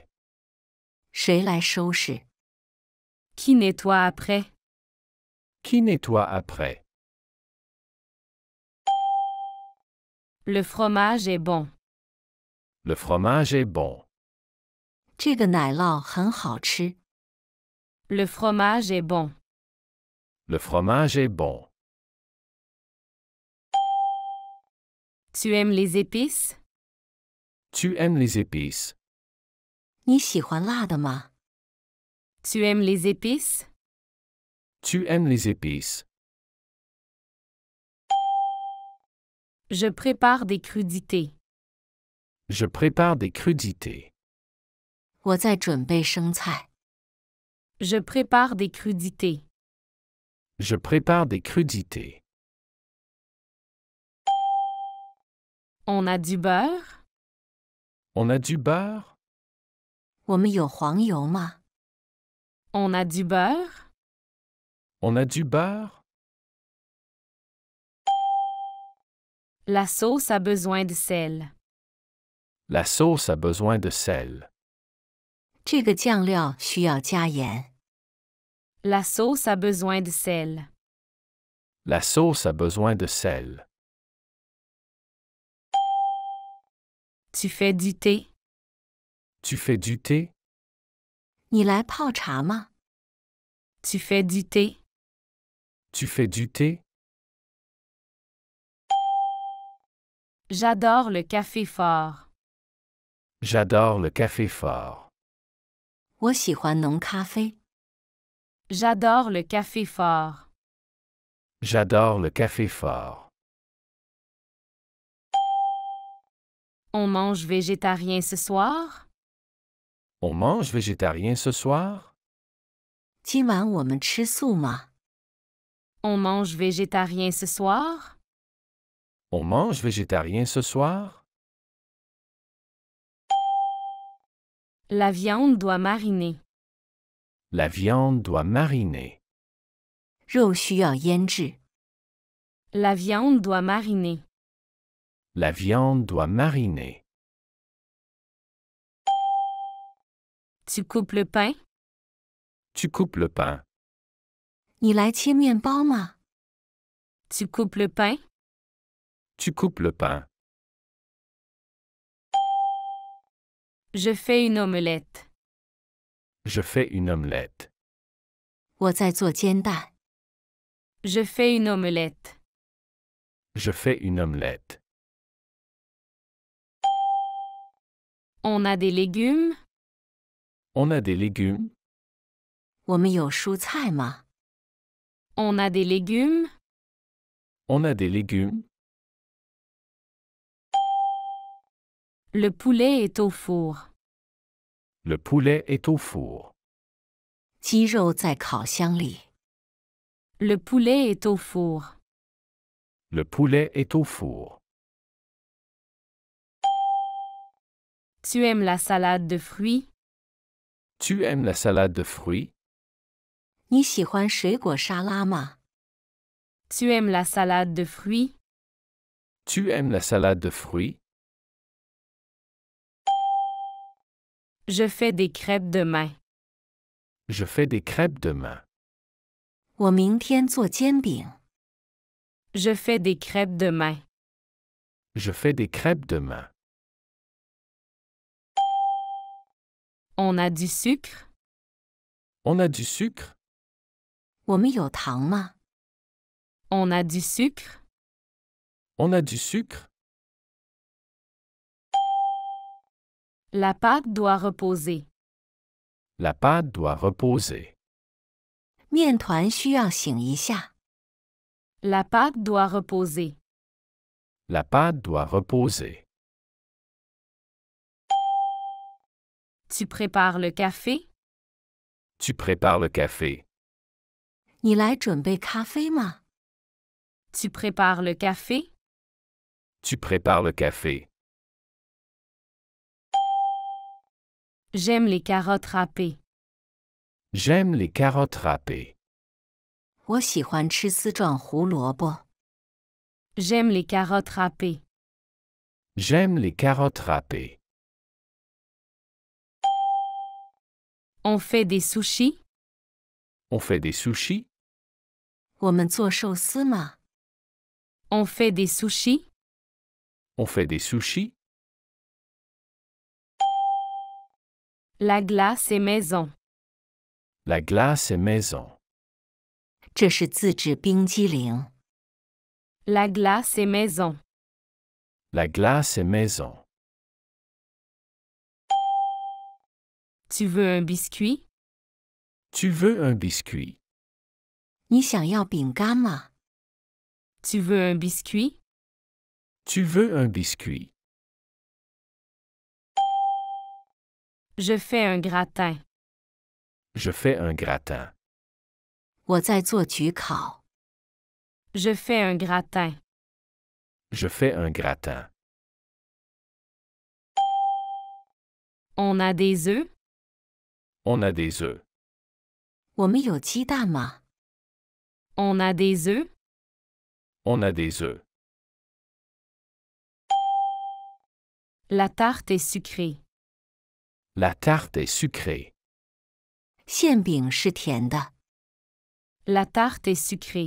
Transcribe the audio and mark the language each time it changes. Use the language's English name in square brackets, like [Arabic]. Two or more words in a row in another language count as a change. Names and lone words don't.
[Chinese] 谁来收拾？ [French] Qui nettoie après? Qui nettoie après? Le fromage est bon. Le fromage est bon. [Chinese] 这个奶酪很好吃。 [French] Le fromage est bon. Le fromage est bon. Tu aimes les épices? Tu aimes les épices? [Chinese] 你喜欢辣的吗？ [French] Tu aimes les épices? Tu aimes les épices? Je prépare des crudités. Je prépare des crudités. [Chinese] 我在准备生菜。 [French] Je prépare des crudités. Je prépare des crudités. On a du beurre? On a du beurre? [Chinese] 我们有黄油吗？ [French] On a du beurre? On a du beurre? La sauce a besoin de sel. La sauce a besoin de sel. [Chinese] 这个酱料需要加盐。 [French] La sauce a besoin de sel. La sauce a besoin de sel. Tu fais du thé? Tu fais du thé? [Chinese] 你来泡茶吗？ [French] Tu fais du thé? Tu fais du thé? J'adore le café fort. J'adore le café fort. [Chinese] 我喜欢浓咖啡。 [French] J'adore le café fort. J'adore le café fort. On mange végétarien ce soir? On mange végétarien ce soir? [Chinese] 今晚我们吃素吗？ [French] On mange végétarien ce soir? On mange végétarien ce soir? La viande doit mariner. La viande doit mariner. [Chinese] 肉需要腌制。 [French] La viande doit mariner. La viande doit mariner. Tu coupes le pain? Tu coupes le pain. [Chinese] 你来切面包吗？ [French] Tu coupes le pain? Tu coupes le pain. Je fais une omelette. Je fais une omelette. [Chinese] 我在做煎蛋。 [French] Je fais une omelette. Je fais une omelette. On a des légumes? On a des légumes? [Chinese] 我们有蔬菜吗？ [French] On a des légumes? On a des légumes? Le poulet est au four. Le poulet est au four. [Chinese] 鸡肉在烤箱里。 [French] Le poulet est au four. Le poulet est au four. Tu aimes la salade de fruits? Tu aimes la salade de fruits? [Chinese] 你喜欢水果沙拉吗？ [French] Tu aimes la salade de fruits? Tu aimes la salade de fruits? Je fais des crêpes demain. Je fais des crêpes demain. [Chinese] 我明天做煎饼。 [French] Je fais des crêpes demain. Je fais des crêpes demain. On a du sucre? On a du sucre? [Chinese] 我们有糖吗？ [French] On a du sucre? On a du sucre? La pâte doit reposer. La pâte doit reposer. [Chinese] 面团需要醒一下。 [French] La pâte doit reposer. La pâte doit reposer. Tu prépares le café? Tu prépares le café. [Chinese] 你来准备咖啡吗？ [French] Tu prépares le café? Tu prépares le café. J'aime les carottes râpées. J'aime les carottes râpées. [Chinese] 我喜欢吃丝状胡萝卜。 [French] J'aime les carottes râpées. J'aime les carottes râpées. On fait des sushis? On fait des sushis? [Chinese] 我们做寿司吗？ [French] On fait des sushis? On fait des sushis? La glace est maison. La glace est maison. [Chinese] 这是自制冰激凌。 [French] La glace est maison. La glace est maison. Tu veux un biscuit? Tu veux un biscuit? [Chinese] 你想要饼干吗？ [French] Tu veux un biscuit? Tu veux un biscuit? Je fais un gratin. Je fais un gratin. [Chinese] 我在做焗烤。 [French] Je fais un gratin. Je fais un gratin. On a des œufs? On a des œufs. [Chinese] 我们有鸡蛋吗？ [French] On a des œufs? On a des œufs. La tarte est sucrée. La tarte est sucrée. [Chinese] 馅饼是甜的。 [French] La tarte est sucrée.